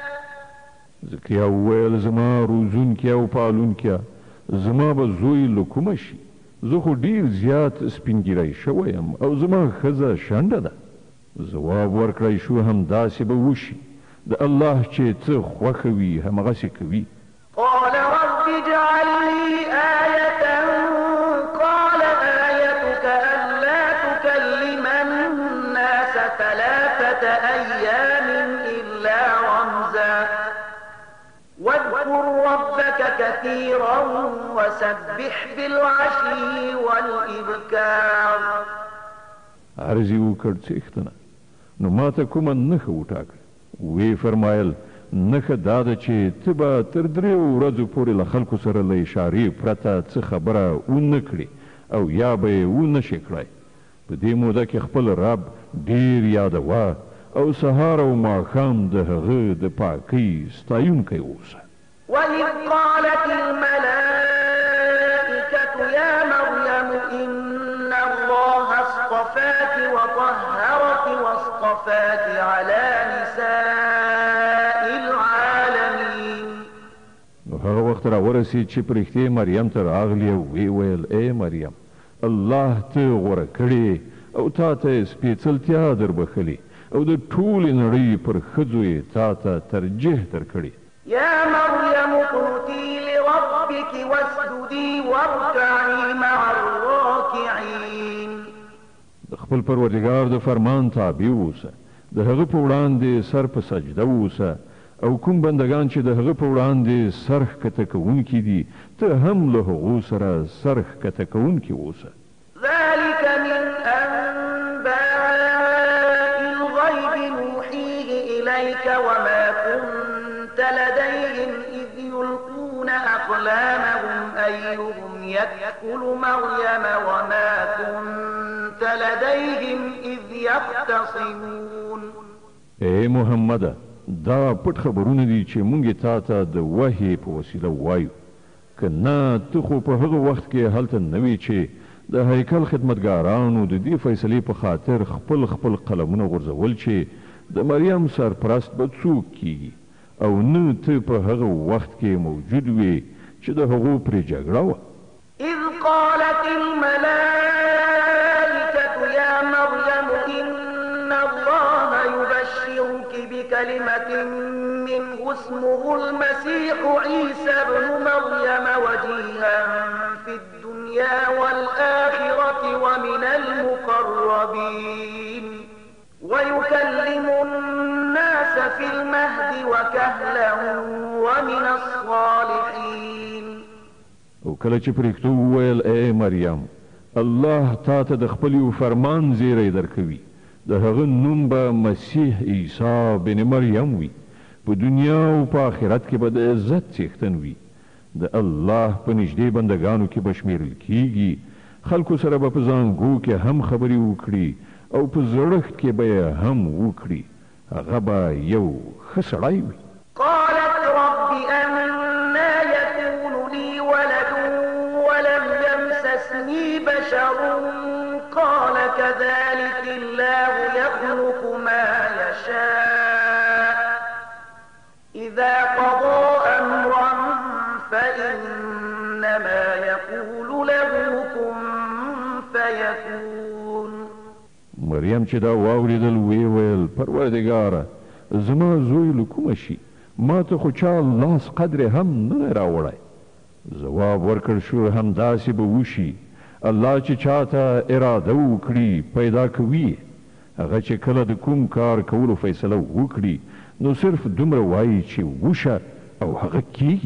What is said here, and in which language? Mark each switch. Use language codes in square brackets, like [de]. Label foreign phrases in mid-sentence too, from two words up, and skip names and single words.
[ps] ذکریا وویل زما روزونکی او پالونکی زما به زوی له کومه شي؟ زه خو ډېر زیات سپینګیری شوی یم او زما ښځه شنډه ده. ځواب ورکړی شو همداسې به وشي. د الله چې څه خوښه وي همغسې کوي. [ar] قال رب اجعل لي آية قال آيتك ألا تكلم الناس 3 أيام إلا رمزا واذكر ربك كثيرا وسبح بالعشي والإبكار. [ps] عرض یې وکړ څښتنه نو ما ته کومه نښه وټاکه. وی فرمایل نښه دا ده چې ته به تر 3 ورځو پورې له خلکو سره له اشارې پرته څه خبره ونه کړې او یا به یې ونه شې کړی. په دې موده کې خپل رب ډېر یادوه او سهار او ماښام د هغه د پاکۍ ستایونکی اوسه. [ar] وإذ قالت الملائكة يا مريم إن الله اصطفاك وطهرك واصطفاك على نساء العالمين. [ps] نو هغه وخت راورسید چې پرښتې مریم ته راغلې او ویې ویل ای مریم الله ته غوره کړې او تا ته یې سپېڅلتیا دربښلې او د ټولې نړۍ پر ښځو یې تا ته ترجیح درکړې. [ar] يا مريم اقنتي لربك واسجدي واركعي مع الراكعين. [ps] د خپل پروردګار د فرمان تابع اوسه. د هغه په وړاندې سر په سجده اوسه او کوم بندگان چې د هغه په وړاندې سر ښکته کوونکي دي ته هم له هغو سره سر ښکته کوونکي اوسه. [ar] ذلك من أنباء الغيب نوحيه إليك وما كنت لديهم إذ يلقون أقلامهم أيهم يكفل مريم وما كنت لديهم إذ يختصمون. [ps] ای محمد دا پټ خبرونه دي چې مونږ تا ته د وحی په وسیله وایو. که نه ته خو په هغه وخت کې هلته نه وې چې د هیکل خدمتګارانو د دې فیصلې په خاطر خپل قلمونه غورځول چې د مریم سرپرست به څوک کیږي او نه ته په هغه وخت کې موجود وې چې د هغو پرې جګړه وه. [ar] إذ قالت الملائكة يا مريم إن الله يبشرك بكلمة منه اسمه المسيح عيسى ابن مريم وجيها في الدنيا والآخرة ومن المقربين ويكلم الناس في المهد وكهلا ومن الصالحين. [ps] او کله چې پرېږدو وویل ای مریم الله تا ته د خپل یو فرمان زیری درکوي د هغه نوم به مسیح عیسی بن مریم وي په دنیا او په آخرت کې به د عزت څښتن وي د الله په نږدې بندګانو کې به شمیرل کیږي خلکو سره به په زانګو کې هم خبرې وکړي او په زړښت کې به یې هم وکړي هغه به یو ښه سړی وي. [ar] قالت رب أنا يكون لي ولد ولم يمسسني بشر قال كذلك الله يخلق ما يشاء إذا قضى أمرا فإنما يقول له كن فيكون. [ps] مریم چې دا واوریدل وی ویل پروردګاره زما زوی له کومه شي ما ته خو چا لاس قدر هم نه راوړی. ځواب ورکړ شو همداسې به وشي الله چې چاته اراده وکړي پیدا کوي هغه چې کله د کوم کار کولو فیصله وکړي نو صرف دومره وایي چې وشه او هغه کیږي.